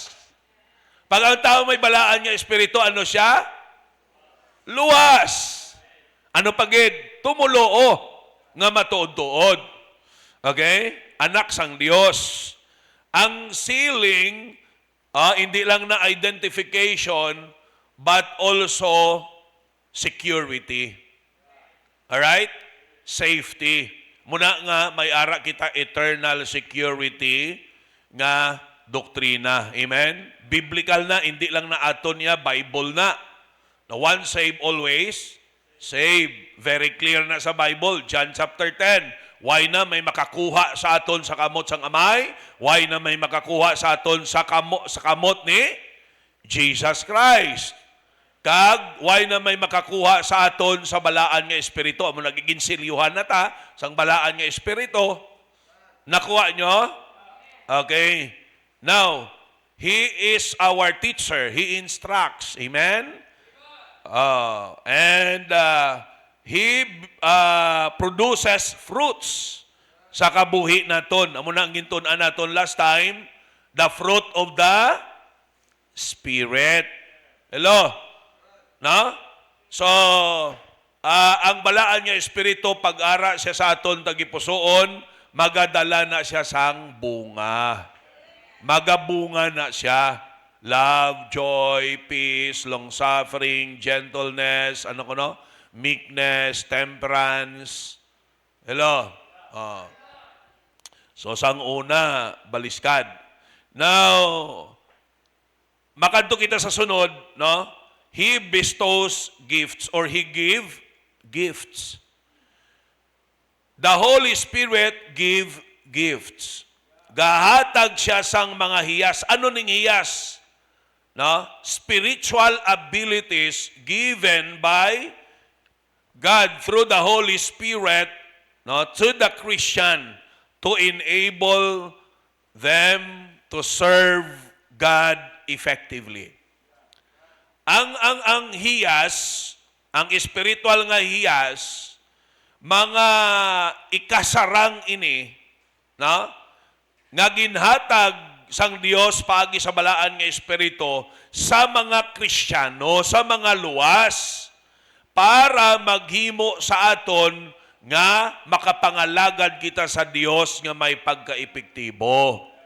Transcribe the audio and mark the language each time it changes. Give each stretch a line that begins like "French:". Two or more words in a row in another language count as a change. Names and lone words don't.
Hiligaynon: Pag ang tao may balaan nga Espiritu, ano siya? Luwas! Ano pagid? Tumuloo nga matuod-tuod. Okay? Anak sang Dios. Ang sealing, hindi lang na identification,
English: but also security.
Hiligaynon: Alright? Safety. Muna nga, may ara kita eternal security nga doktrina. Amen? Biblical na, hindi lang na aton niya, Bible na.
English: The one saved, always saved. Very clear
Hiligaynon: na sa Bible. John chapter 10. Why na may makakuha sa aton sa kamot sang amay? Why na may makakuha sa aton sa kamot ni Jesus Christ? Kag, why na may makakuha sa aton sa balaan nga Espiritu? Amo nagiging silyuhan na ta, sang balaan nga Espiritu. Nakuha nyo? Okay.
English: Now, He is our teacher. He instructs. Amen? And He produces fruits
Hiligaynon: sa kabuhi naton. Amo na ang gintunan naton
English: last time, the fruit of the Spirit.
Hiligaynon: Hello? No? So, ang balaan nga Espiritu, pag-ara siya sa aton tagipusoon, magadala na siya sang bunga. Magabunga na siya.
English: Love, joy, peace, long-suffering, gentleness,
Hiligaynon: ano ko no?
English: Meekness, temperance. Hello? Oh.
Hiligaynon: So, sang una, baliskad. Now, makadto kita sa sunod, no?
English: He bestows gifts or He give gifts. The Holy Spirit give gifts.
Hiligaynon: Gahatag siya sang mga hiyas. Ano ning hiyas? No?
English: Spiritual abilities given by God through the Holy Spirit, no, to the Christian to enable them to serve God effectively.
Hiligaynon: Ang hiyas, ang spiritual nga hiyas, mga ikasarang ini, no? Nga ginhatag sang Dios paagi sa balaan nga espiritu sa mga Kristiyano, sa mga luwas, para maghimo sa aton nga makapangalagad kita sa Dios nga may pagkaepektibo.